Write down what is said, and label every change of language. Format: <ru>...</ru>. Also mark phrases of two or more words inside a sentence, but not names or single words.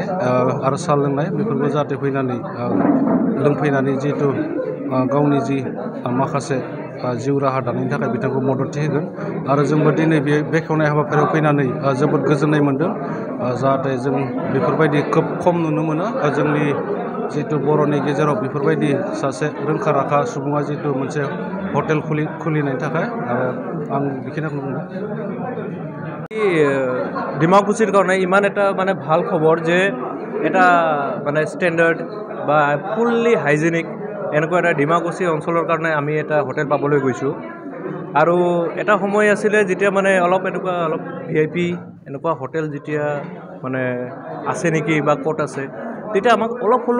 <brx>आरो साहा लोंनाय बेफोरखौ जाहाथे फैनानै लोंफैनानै जिहेतु गावनि जि माखासे जिउ राहा दानायनि थाखाय बिथांखौ मददथि होगोन आरो जोंबो दिनै बे बेखेवनाय हाबाफारियाव फैनानै जोबोद गोजोननाय मोनदों जाहाथे जों बेफोरबायदि खोब खम नुनो मोनो जोंनि जिहेतु बर'नि गेजेराव बेफोरबायदि सासे रोंखा राखा सुबुङा जिहेतु मोनसे हटेल खुलिनायनि थाखाय आं बेखिनिखौ बुंदों</brx> <as>ডিমাকুছিৰ কাৰণে ইমান এটা মানে ভাল খবৰ যে এটা মানে ষ্টেণ্ডাৰ্ড বা</as> <en>fully hygienic</en> <as>এনেকুৱা এটা ডিমাকুছি অঞ্চলৰ কাৰণে আমি এটা হোটেল পাবলৈ গৈছোঁ আৰু এটা সময় আছিলে যেতিয়া মানে অলপ এনেকুৱা অলপ VIP এনেকুৱা হোটেল যেতিয়া মানে আছে নেকি বা ক'ত আছে তেতিয়া আমাক অলপ হ'লেও</as>